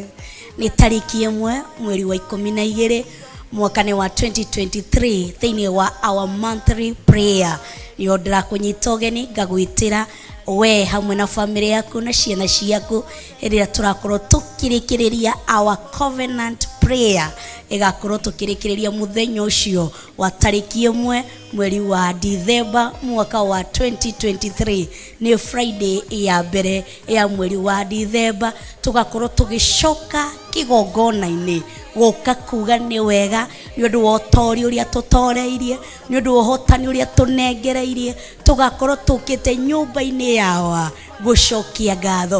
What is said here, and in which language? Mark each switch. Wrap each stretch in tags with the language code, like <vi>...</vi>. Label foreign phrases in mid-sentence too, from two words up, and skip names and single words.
<ki>Nĩ tarĩki 1 mweri wa 12 mwaka-inĩ wa 2023 thĩinĩ wa</ki> <en>our monthly prayer.</en> <ki>Nĩ ndĩrakũnyita ũgeni ngagwĩtĩra we hamwe na family yaku na ciana ciaku rĩrĩa tũrakorwo tũkĩrĩkĩrĩria</ki> <en>our covenant prayer,</en> <ki>ĩgakorwo tũkĩrĩkĩrĩria mũthenya ũcio wa tarĩki 1 mweri wa December mwaka wa 2023. Nĩ Friday ya mbere ya mweri wa December, tugakorwo tũgĩcoka kĩgongona-inĩ gũka kuga nĩ wega nĩ ũndũ wa ũtori ũrĩa tũtoreirie, nĩ ũndũ wa ũhotani ũrĩa tũnengereirie, tugakorwo tũkĩte nyũmba-inĩ yawa gũcokia ngatho.</ki>